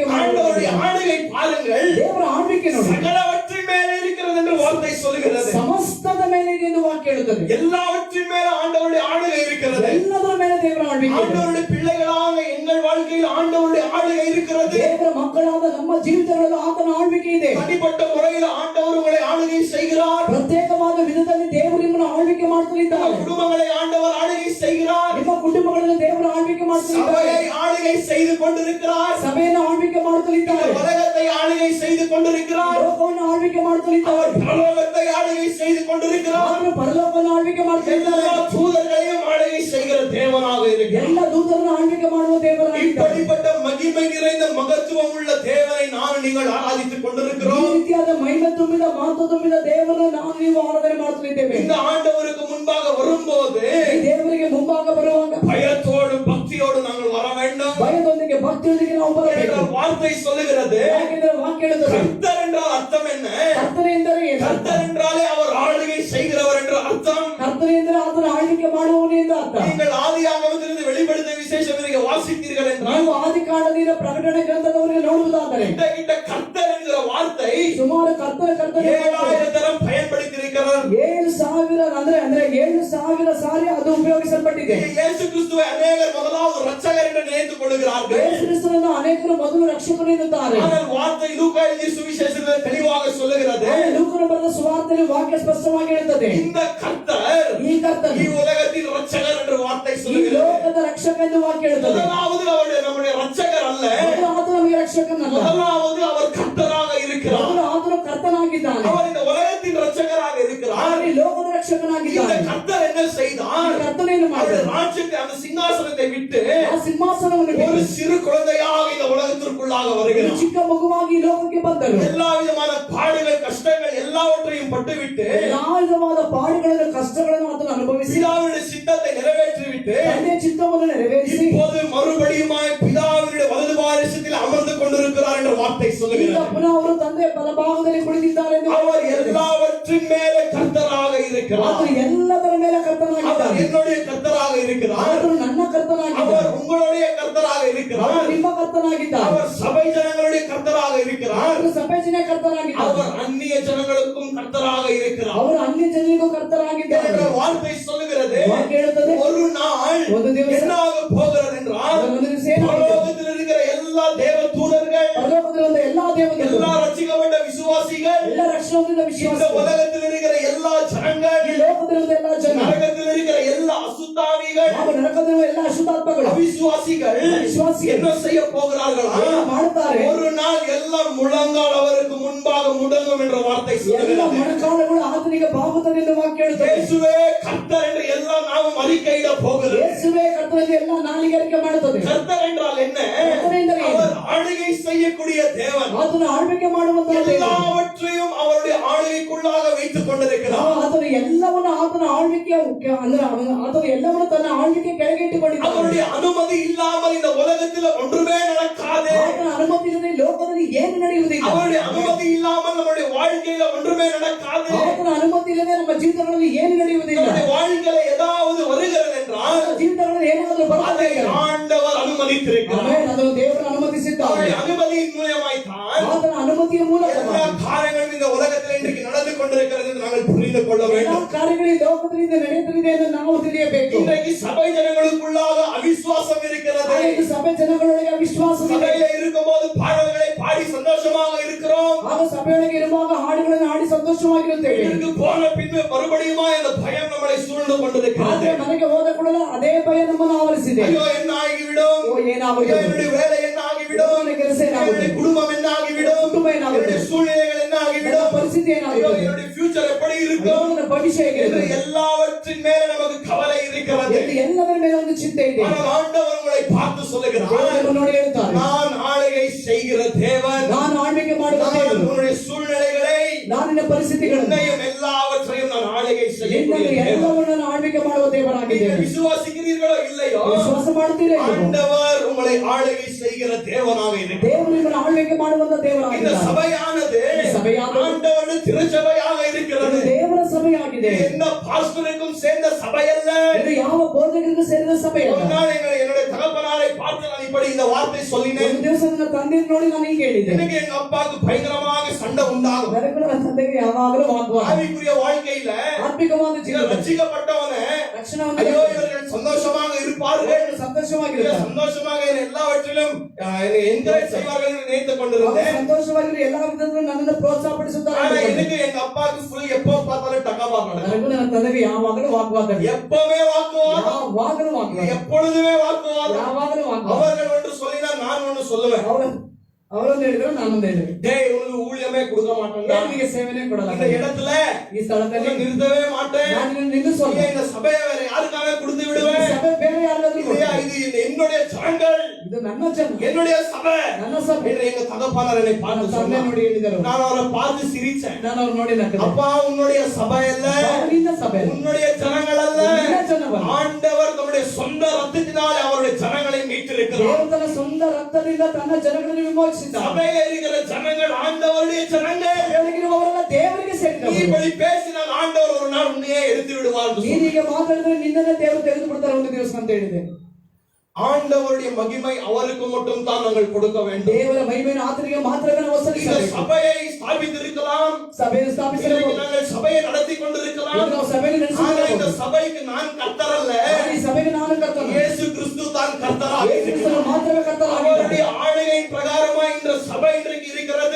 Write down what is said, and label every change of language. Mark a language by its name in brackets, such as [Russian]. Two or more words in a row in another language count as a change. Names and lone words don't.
[Tamil] ஆண்டவருடைய [Kannada] ಮಾಡುತ್ತಾರೆ. [Tamil] ஆளுகை பாருங்கள், [Kannada] ದೇವರ ಆಳ್ವಿಕೆ ನೋಡಿ [Tamil] சகலவற்றின் மேலே இருக்கிறது என்று வார்த்தை சொல்லுகிறது. [Kannada] ಸಮಸ್ತದ ಮೇಲೆ ಇದೆ ಎಂದು ವಾಕ್ಯ ಹೇಳುತ್ತದೆ. [Tamil] எல்லாவற்றின் மேல ஆண்டவருடைய ஆளுகை இருக்கிறது. [Kannada] ಎಲ್ಲದರ ಮೇಲೆ ದೇವರ ಆಳ್ವಿಕೆ ಇದೆ. [Tamil] ஆண்டவருடைய பிள்ளைகளாக எங்கள் வாழ்க்கையில் ஆண்டவருடைய ஆளுகை இருக்கிறது. [Kannada] ದೇವರ ಮಕ್ಕಳಾದ ನಮ್ಮ ಜೀವಿತಗಳಲ್ಲಿ ಆತನ ಆಳ್ವಿಕೆ ಇದೆ. [Tamil] தனிப்பட்ட முறையில் ஆண்டவர் உங்களை ஆளுகை செய்கிறார். [Kannada] ಪ್ರತ್ಯೇಕವಾದ ವಿಧದಲ್ಲಿ ದೇವರು ನಿಮ್ಮನ್ನು ಆಳ್ವಿಕೆ ಮಾಡ್ತಿದ್ದಾರೆ. [Tamil] குடும்பங்களை ஆண்டவர் ஆளுகை செய்கிறார். [Kannada] ನಿಮ್ಮ ಕುಟುಂಬಗಳಲ್ಲಿ ದೇವರ ಆಳ್ವಿಕೆ ಮಾಡ್ತಿದ್ದಾರೆ. [Tamil] சபையை ஆளுகை செய்து கொண்டிருக்கிறார். [Kannada] ಸಭೆಯನ್ನು ಆಳ್ವಿಕೆ ಮಾಡ್ತಿದ್ದಾರೆ. [Tamil] உலகத்தை ஆளுகை செய்து கொண்டிருக்கிறார். [Kannada] ಲೋಕವನ್ನು ಆಳ್ವಿಕೆ ಮಾಡ್ತಿದ್ದಾರೆ. [Tamil] பரலோகத்தை ஆளுகை செய்து கொண்டிருக்கிறார். [Kannada] ಆತನು ಪರಲೋಕವನ್ನು ಆಳ್ವಿಕೆ ಮಾಡ್ತಿದ್ದಾರೆ. [Tamil] எல்லா தூதர்களையும் ஆளுகை செய்கிற தேவனாக இருக்கிறார். [Kannada] ಎಲ್ಲ ದೂತರನ್ನು ಆಳ್ವಿಕೆ ಮಾಡುವ ದೇವರಾಗಿದ್ದಾರೆ. [Tamil] இப்படிப்பட்ட மகிமை நிறைந்த மகத்துவம் உள்ள தேவனை நான் நீங்கள் ஆராதித்துக் [Kannada] ಈ [Tamil] கொண்டிருக்கிறோம். [Kannada] ರೀತಿಯಾದ ಮಹಿಮೆ ತುಂಬಿದ ಮಾತು ತುಂಬಿದ ದೇವರನ್ನು ನಾವು ನೀವು ಆರಾಧನೆ ಮಾಡ್ತಿದ್ದೇವೆ. [Tamil] இந்த ஆண்டவருக்கு முன்பாக வரும்போது [Kannada] ಈ ದೇವರಿಗೆ ಮುಂಭಾಗ ಬರುವಾಗ [Tamil] பயத்தோடு பக்தியோடு நாங்கள் வர வேண்டும். [Kannada] ಭಯದೊಂದಿಗೆ ಭಕ್ತಿಯೊಂದಿಗೆ ನಾವು ಬರಬೇಕು. [Tamil] ஏனென்றால் வார்த்தை சொல்லுகிறது, [Kannada] ಯಾಕೆಂದರೆ ವಾಕ್ಯ ಹೇಳುತ್ತದೆ, [Tamil] கர்த்தர் என்றால் அர்த்தம் என்ன? [Kannada] ಕರ್ತನೆ ಎಂದರೆ ಏನು? [Tamil] கர்த்தர் என்றாலே அவர் ஆளுகை செய்கிறவர் என்ற அர்த்தம். [Kannada] ಕರ್ತನೆ ಎಂದರೆ ಆತನ ಆಳ್ವಿಕೆ ಮಾಡುವವನು ಎಂದು ಅರ್ಥ. [Tamil] நீங்கள் ஆதியாகமத்திலிருந்து வெளிப்படுத்தின விசேஷம் நீங்க வாசித்தீர்கள் என்றால், [Kannada] ನೀವು ಆದಿಕಾಂಡದಿಂದ ಪ್ರಕಟಣೆ ಗ್ರಂಥದವರೆಗೆ ನೋಡುವುದಾದರೆ [Tamil] கிட்ட கர்த்தர் என்கிற வார்த்தை [Kannada] ಸುಮಾರು ಕರ್ತನೆ [Tamil] 7000 தரம் பயன்படுத்தியிருக்கிறார். [Kannada] 7,000 ಅಂದ್ರೆ 7,000 ಸಾರಿ ಅದು ಉಪಯೋಗಿಸಲ್ಪಟ್ಟಿದೆ. [Tamil] இயேசு கிறிஸ்துவை அநேகர் முதலாவது ரட்சகர் என்று நினைத்துக் கொள்கிறார்கள். [Kannada] ಯೇಸು ಕ್ರಿಸ್ತನನ್ನು ಅನೇಕರು ಮೊದಲು ರಕ್ಷಕನು ಎನ್ನುತ್ತಾರೆ. [Tamil] ஆனால் வார்த்தை லூக்கா எழுதிய சுவிசேஷத்தில் தெளிவாக சொல்லுகிறது, [Kannada] ಲೂಕನು ಬರೆದ ಸುವಾರ್ತೆಯಲ್ಲಿ ವಾಕ್ಯ ಸ್ಪಷ್ಟವಾಗಿ ಹೇಳುತ್ತದೆ, [Tamil] இந்த கர்த்தர் [Kannada] ಈ ಕರ್ತನು [Tamil] உலகத்தின் ரட்சகர் என்று வார்த்தை [Kannada] ಈ [Tamil] சொல்லுகிறது. [Kannada] ಲೋಕದ ರಕ್ಷಕ ಎಂದು ವಾಕ್ಯ ಹೇಳುತ್ತದೆ. [Tamil] முதலாவது அவருடைய நம்முடைய ரட்சகர் அல்ல, [Kannada] ಮೊದಲು ಆತ ನಮಗೆ ರಕ್ಷಕನಲ್ಲ, [Tamil] முதலாவது அவர் கர்த்தராக இருக்கிறார். [Kannada] ಮೊದಲು ಈ ಲೋಕದ [Tamil] இந்த [Kannada] ರಕ್ಷಕನಾಗಿದ್ದಾನೆ. [Tamil] கர்த்தர் என்ன செய்தார்? [Kannada] ಕರ್ತನೇನು [Tamil] அவருடைய [Kannada] ಮಾಡಿದನು? [Tamil] ராஜ்யத்தை அந்த சிங்காசனத்தை விட்டு [Kannada] ಆ ಸಿಂಹಾಸನವನ್ನು [Tamil] ஒரு [Kannada] ಬಿಟ್ಟು [Tamil] சிறு குழந்தையாக இந்த உலகத்திற்குள்ளாக [Kannada] ಒಂದು [Tamil] வருகிறார். [Kannada] ಚಿಕ್ಕ ಮಗುವಾಗಿ ಈ ಲೋಕಕ್ಕೆ ಬಂದರು. [Tamil] எல்லா விதமான பாடுகள் கஷ்டங்கள் எல்லாவற்றையும் பட்டுவிட்டு [Kannada] ಎಲ್ಲಾ ವಿಧವಾದ ಪಾಡುಗಳನ್ನು ಕಷ್ಟಗಳನ್ನು ಆತನು ಅನುಭವಿಸಿ [Tamil] பிதாவுடைய சித்தத்தை நிறைவேற்றிவிட்டு [Kannada] ತಂದೆಯ ಚಿತ್ತವನ್ನು ನೆರವೇರಿಸಿ [Tamil] இப்போது மறுபடியுமாய் பிதாவினுடைய வலது பாரிசத்தில் அமர்ந்து கொண்டிருக்கிறார் என்ற வார்த்தை [Kannada] ಈಗ [Tamil] சொல்லுகிறார். [Kannada] ಪುನಃ ಅವರು ತಂದೆಯ ಬಲಭಾಗದಲ್ಲಿ ಕುಳಿತಿದ್ದಾರೆ ಎಂದು [Tamil] அவர் எல்லாவற்றின் மேலே கர்த்தராக இருக்கிறார். [Kannada] ಆತನು ಎಲ್ಲದರ ಮೇಲೆ [Tamil] அவர் [Kannada] ಕರ್ತನಾಗಿದ್ದಾನೆ. [Tamil] என்னுடைய கர்த்தராக இருக்கிறார். [Kannada] ಆತನು ನನ್ನ ಕರ್ತನಾಗಿದ್ದಾನೆ. [Tamil] அவர் உங்களுடைய கர்த்தராக இருக்கிறார். [Kannada] ಆತನು ನಿಮ್ಮ ಕರ್ತನಾಗಿದ್ದಾನೆ. [Tamil] அவர் சபை ஜனங்களுடைய கர்த்தராக இருக்கிறார். [Kannada] ಆತನು ಸಭೆ ಜನ ಕರ್ತನಾಗಿದ್ದಾನೆ. [Tamil] அவர் அந்நிய ஜனங்களுக்கும் கர்த்தராக இருக்கிறார் [Kannada] ಅವರು ಅನ್ಯ ಜನರಿಗೂ ಕರ್ತನಾಗಿದ್ದಾನೆ. [Tamil] என்ற வார்த்தை சொல்லுகிறது. [Kannada] ವಾಕ್ಯ ಹೇಳುತ್ತದೆ, [Tamil] ஒரு நாள் [Kannada] ಒಂದು ದಿವಸ [Tamil] என்னாக போகிறது என்றால் [Kannada] ಒಂದು ದಿವಸ ಏನಾಗುತ್ತದೆ? [Tamil] பரலோகத்தில் இருக்கிற எல்லா தேவ தூதர்கள், [Kannada] ಪರಲೋಕದಲ್ಲಿರುವ ಎಲ್ಲಾ ದೇವತೆಗಳು, [Tamil] எல்லா ரட்சிக்கப்பட்ட விசுவாசிகள், [Kannada] ಎಲ್ಲ ರಕ್ಷಣೆಯಿಂದ [Tamil] இந்த [Kannada] ವಿಶ್ವಾಸ, [Tamil] உலகத்தில் இருக்கிற எல்லா ஜனங்கள், [Kannada] ಈ ಲೋಕದಲ್ಲಿರುವ ಎಲ್ಲಾ ಜನ, [Tamil] நரகத்தில் இருக்கிற எல்லா அசுத்தாவிகள், [Kannada] ಹಾಗೂ ನರಕದಲ್ಲಿರುವ ಎಲ್ಲಾ ಅಶುದ್ಧಾತ್ಮಗಳು, [Tamil] அவிசுவாசிகள் [Kannada] ಅವಿಶ್ವಾಸಿಗಳು [Tamil] என்ன செய்ய போகிறார்களா? [Kannada] ಏನು ಮಾಡುತ್ತಾರೆ? [Tamil] ஒரு நாள் எல்லாம் முழங்கால் அவருக்கு முன்பாக முடங்கும் என்ற வார்த்தை [Kannada] ಎಲ್ಲ [Tamil] சொல்லுகிறது. [Kannada] ಮೊಣಕಾಲುಗಳು ಆತನಿಗೆ ಬಾಗುತ್ತದೆ ಎಂದು ವಾಕ್ಯ ಹೇಳುತ್ತದೆ. [Tamil] இயேசுவே கர்த்தர் என்று எல்லாம் நாமும் அறிக்கையிட போகிறது. [Kannada] ಯೇಸುವೇ ಕರ್ತನೆಂದು ಎಲ್ಲ ನಾಲಿಗೆ ಅರಿಕೆ ಮಾಡುತ್ತದೆ. [Tamil] கர்த்தர் என்றால் என்ன? கர்த்தர் என்றால் என்ன? அவர் ஆளுகை செய்யக்கூடிய தேவன். [Kannada] ಆತನು ಆಳ್ವಿಕೆ ಮಾಡುವಂತಹ ದೇವರು. [Tamil] எல்லாவற்றையும் அவருடைய ஆளுகைக்குள்ளாக வைத்துக் கொண்டிருக்கிறார். [Kannada] ಆತನು ಎಲ್ಲವನ್ನು ಆತನ ಆಳ್ವಿಕೆಯ ಅಂದ್ರೆ ಆತನು ಎಲ್ಲವನ್ನು ತನ್ನ ಆಳ್ವಿಕೆ ಕೆಳಗೆ ಇಟ್ಟುಕೊಂಡಿದ್ದಾನೆ. [Tamil] அவருடைய அனுமதி இல்லாமல் இந்த உலகத்தில் ஒன்றுமே நடக்காது. [Kannada] ಆತನ ಅನುಮತಿ ಇಲ್ಲದೆ ಲೋಕದಲ್ಲಿ ಏನು ನಡೆಯುವುದಿಲ್ಲ. [Tamil] அவருடைய அனுமதி இல்லாமல் நம்முடைய வாழ்க்கையில ஒன்றுமே நடக்காது. [Kannada] ಆತನ ಅನುಮತಿ ಇಲ್ಲದೆ ನಮ್ಮ ಜೀವಿತಗಳಲ್ಲಿ ಏನು ನಡೆಯುವುದಿಲ್ಲ. [Tamil] நம்முடைய வாழ்க்கையில ஏதாவது வருகிறது என்றால் [Kannada] ನಮ್ಮ ಜೀವಿತಗಳಲ್ಲಿ ಏನಾದರೂ [Tamil] அதை [Kannada] ಬರುತ್ತದೆ. [Tamil] ஆண்டவர் அனுமதித்திருக்கிறார். [Kannada] ಆಮೆನ್. ಅದನ್ನು ದೇವರು ಅನುಮತಿಸಿದ್ದಾನೆ. [Tamil] அவருடைய அனுமதியின் மூலமாய் தான் [Kannada] ಆತನ ಅನುಮತಿಯ ಮೂಲಕ [Tamil] எல்லா காரியங்களும் இந்த உலகத்தில் இன்றைக்கு நடந்து கொண்டிருக்கிறது என்று நாங்கள் புரிந்து கொள்ள [Kannada] ಎಲ್ಲ [Tamil] வேண்டும். [Kannada] ಕಾರ್ಯಗಳು ಈ ಲೋಕದಲ್ಲಿ ನಡೆಯುತ್ತಿದೆ ಎಂದು ನಾವು ತಿಳಿಯಬೇಕು. [Tamil] இன்றைக்கு சபை ஜனங்களுக்குள்ளாக அவிசுவாசம் இருக்கிறது. [Kannada] ಹಾಗೆ ಸಭೆ ಜನಗಳೊಳಗೆ ವಿಶ್ವಾಸವಿದೆ. [Tamil] சபையில இருக்கும்போது பாடல்களை பாடி சந்தோஷமாக இருக்கிறோம். [Kannada] ಆಗ ಸಭೆಯೊಳಗೆ ಇರುವಾಗ ಹಾಡುಗಳನ್ನು ಹಾಡಿ ಸಂತೋಷವಾಗಿರುತ್ತೇವೆ. [Tamil] வீட்டுக்கு போன பின்பு மறுபடியும் அந்த பயம் நம்மளை சூழ்ந்து கொண்டிருக்கிறது. [Kannada] ಆದ್ರೆ ಮನೆಗೆ ಹೋದ ಕೂಡಲೇ ಅದೇ ಭಯ ನಮ್ಮನ್ನು ಆವರಿಸಿದೆ. [Tamil] ஐயோ என்ன ஆகிவிடும்? [Kannada] ಓ ಏನಾಗುತ್ತದೆ? [Tamil] என்னுடைய வேலை என்ன ஆகிவிடும்? [Kannada] ನನ್ನ ಕೆಲಸ ಏನಾಗುತ್ತದೆ? [Tamil] என்னுடைய குடும்பம் என்ன ஆகிவிடும்? [Kannada] ಕುಟುಂಬ ಏನಾಗುತ್ತದೆ? [Tamil] என்னுடைய சூழ்நிலைகள் என்ன [Kannada] ನನ್ನ [Tamil] ஆகிவிடும்? [Kannada] ಪರಿಸ್ಥಿತಿ [Tamil] ஐயோ [Kannada] ಏನಾಗುತ್ತದೆ? [Tamil] என்னுடைய ஃபியூச்சர் எப்படி இருக்கும்? [Kannada] ನನ್ನ ಭವಿಷ್ಯ [Tamil] என்று [Kannada] ಹೇಗಿರುತ್ತದೆ? [Tamil] எல்லாவற்றின் மேல நமக்கு கவலை இருக்கிறது. [Kannada] ಎಂದು ಎಲ್ಲದರ ಮೇಲೆ ಒಂದು ಚಿಂತೆ ಇದೆ. [Tamil] ஆனால் ஆண்டவர் உங்களை பார்த்து சொல்லுகிறார், [Kannada] ದೇವರು ನೋಡಿ ಹೇಳ್ತಾರೆ, [Tamil] நான் ஆளுகை செய்கிற தேவன். [Kannada] ನಾನು ಆಳ್ವಿಕೆ ಮಾಡುವ [Tamil] நான் [Kannada] ದೇವರು. [Tamil] உன்னுடைய சூழ்நிலைகளை, [Kannada] ನಾನು ನಿನ್ನ ಪರಿಸ್ಥಿತಿಗಳನ್ನು, [Tamil] உன்னையும் எல்லாவற்றையும் நான் ஆளுகை செய்யக்கூடிய [Kannada] ನಿನ್ನನ್ನು [Tamil] தேவன். [Kannada] ಎಲ್ಲವನ್ನೂ ನಾನು ಆಳ್ವಿಕೆ ಮಾಡುವ [Tamil] நீங்கள் [Kannada] ದೇವರಾಗಿದ್ದೇನೆ. [Tamil] விசுவாசிக்கிறீர்களோ இல்லையோ, [Kannada] ವಿಶ್ವಾಸ ಮಾಡುತ್ತೀರಾ ಇಲ್ಲವೋ? [Tamil] ஆண்டவர் உங்களை ஆளுகை செய்கிற தேவனாக இருக்கிறார். [Kannada] ದೇವರು ನಿಮ್ಮನ್ನು ಆಳ್ವಿಕೆ ಮಾಡುವಂತ [Tamil] இந்த [Kannada] ದೇವರಾಗಿದ್ದಾನೆ. [Tamil] சபையானது சபையானது ஆண்டவருடைய திருச்சபையாக இருக்கிறது. [Kannada] ಇದು ದೇವರ ಸಭೆಯಾಗಿದೆ. [Tamil] இது எந்த பாஸ்டருக்கும் சேர்ந்த சபை அல்ல. [Kannada] ಇದು ಯಾವ ಬೋಧಕರಿಗೂ ಸೇರಿದ ಸಭೆ [Tamil] ஒரு [Kannada] ಅಲ್ಲ. [Tamil] நாள் என்னுடைய தகப்பனாரை பார்த்து நான் இப்படி இந்த வார்த்தை சொல்லினேன். [Kannada] ಒಂದು ದಿವಸ ನನ್ನ ತಂದೆ ನೋಡಿ ನಾನು ಹೀಗೆ ಹೇಳಿದೆ, [Tamil] எனக்கு எங்க அப்பாவுக்கு பயங்கரமாக சண்டை உண்டாகும். [Kannada] ನನಗೂ ನನ್ನ ತಂದೆಗೆ ಯಾವಾಗಲೂ ವಾಗ್ವಾದ. [Tamil] ஆவிக்குரிய வாழ்க்கையில [Kannada] ಆತ್ಮಿಕವಾದ ಜೀವನ [Tamil] ரட்சிக்கப்பட்டவனே, [Kannada] ರಕ್ಷಣವನ್ನು [Tamil] ஐயோ இவர்கள் சந்தோஷமாக இருப்பார்கள், [Kannada] ಸಂತೋಷವಾಗಿರುತ್ತಾರೆ, [Tamil] சந்தோஷமாக எல்லாவற்றிலும் என்கரேஜ் செய்வார்கள் என்று நினைத்துக் [Kannada] ಅವರು [Tamil] கொண்டிருந்தேன். [Kannada] ಸಂತೋಷವಾಗಿರುವ ಎಲ್ಲಾ ವಿಧದಲ್ಲೂ ನನ್ನನ್ನು ಪ್ರೋತ್ಸಾಹಪಡಿಸುತ್ತಾರೆ [Tamil] ஆனா [Kannada] ಅಂದುಕೊಂಡೆ. [Tamil] எனக்கு எங்க அப்பாவுக்கு ஃபுல் எப்போ பார்த்தாலும் டக்காபா நடக்கும். [Kannada] ನನಗೂ ನನ್ನ ತಂದೆಗೆ ಯಾವಾಗಲೂ ವಾಗ್ವಾದ, [Tamil] எப்பவுமே வாக்குவாதம், [Kannada] ಯಾವಾಗಲೂ ವಾಗ್ವಾದ, [Tamil] எப்பொழுதுமே வாக்குவாதம். [Kannada] ಯಾವಾಗಲೂ ವಾಗ್ವಾದ. [Tamil] அவர்கள் ஒன்று சொல்லினால் நான் ஒன்று சொல்லுவேன். [Kannada] ಅವರೊಂದು ಹೇಳಿದ್ರು ನಾನೊಂದು ಹೇಳಿದೆ. [Tamil] டேய் உனக்கு ஊழியமே கொடுக்க மாட்டேன், [Kannada] ನಿನಗೆ ಸೇವೆನೇ ಕೊಡಲ್ಲ, [Tamil] இந்த இடத்துல [Kannada] ಈ ಸ್ಥಳದಲ್ಲಿ [Tamil] உன்னை நிறுத்தவே மாட்டேன், [Kannada] ನಾನು ನಿನ್ನನ್ನು ನಿಲ್ಲಿಸೋಲ್ಲ, [Tamil] நீ இந்த சபையை வேற யாருக்காக கொடுத்து [Kannada] ಈ [Tamil] விடுவேன். [Kannada] ಸಭೆ ಬೇರೆ ಯಾರಿಗಾದ್ರೂ [Tamil] இல்லையா, [Kannada] ಕೊಡು. [Tamil] இது என்னுடைய ஜனங்கள், [Kannada] ಇದು ನನ್ನ ಜನ, [Tamil] என்னுடைய சபை [Kannada] ನನ್ನ ಸಭೆ. [Tamil] என்று எங்க தகப்பனார் என்னை [Kannada] ನನ್ನ [Tamil] பார்த்து [Kannada] ತಂದೆ [Tamil] சொன்னார். [Kannada] ನೋಡಿ ಹೇಳಿದರು, [Tamil] நான் அவரை பார்த்து சிரிச்சேன். [Kannada] ನಾನು ಅವ್ರು ನೋಡಿ ನಕ್ಕದೆ. [Tamil] அப்பா உன்னுடைய சபை அல்ல, [Kannada] ಅವರು ನಿನ್ನ ಸಭೆ ಅಲ್ಲ, [Tamil] உன்னுடைய ஜனங்கள் அல்ல, [Kannada] ನಿನ್ನ ಜನವಲ್ಲ. [Tamil] ஆண்டவர் தம்முடைய சொந்த ரத்தத்தினால் அவருடைய ஜனங்களை மீட்டிருக்கிறார். [Kannada] ದೇವರು ತನ್ನ ಸ್ವಂತ ರಕ್ತದಿಂದ ತನ್ನ ಜನಗಳನ್ನು ವಿಮೋಚಿಸಿದ್ದಾನೆ. [Tamil] சபையில இருக்கிற ஜனங்கள் ஆண்டவருடைய ஜனங்கள். [Kannada] ದೇವರಿಗಿರುವವರೆಲ್ಲ ದೇವರಿಗೆ [Tamil] நீ [Kannada] ಸೇರಿದವರು. [Tamil] இப்படி பேசினால் ஆண்டவர் ஒரு நாள் உன்னையே எடுத்து விடுவார் என்று சொன்னார். [Kannada] ನೀನೀಗ ಮಾತಾಡಿದ್ರೆ ನಿನ್ನನ್ನೇ ದೇವರು ತೆಗೆದು ಬಿಡ್ತಾರೆ ಒಂದು ದಿವಸ ಅಂತ ಹೇಳಿದೆ. [Tamil] ஆண்டவருடைய மகிமை அவருக்கு மட்டும் தான் நாங்கள் கொடுக்க வேண்டும். [Kannada] ದೇವರ ಮಹಿಮೆಯನ್ನು ಆತನಿಗೆ ಮಾತ್ರವೇ ನಾವು [Tamil] இந்த [Kannada] ಸಲ್ಲಿಸಬೇಕು. [Tamil] சபையை ஸ்தாபித்திருக்கலாம், [Kannada] ಸಭೆಯನ್ನು ಸ್ಥಾಪಿಸಬೇಕು, [Tamil] இன்றைக்கு நாங்கள் சபையை நடத்தி கொண்டிருக்கலாம். [Kannada] ನಾವು ಸಭೆಯನ್ನು [Tamil] ஆனா இந்த [Kannada] ನಡೆಸಬೇಕು. [Tamil] சபைக்கு நான் கர்த்தர் அல்ல, [Kannada] ಈ ಸಭೆಗೆ ನಾನು ಕರ್ತನು, [Tamil] இயேசு கிறிஸ்து தான் கர்த்தராக [Kannada] ಯೇಸು ಕ್ರಿಸ್ತನು [Tamil] இருக்கிறார். [Kannada] ಮಾತ್ರವೇ ಕರ್ತನಾಗಿದ್ದಾನೆ. [Tamil] அவருடைய ஆளுகையின் பிரகாரமாய் இந்த சபை இன்றைக்கு இருக்கிறது.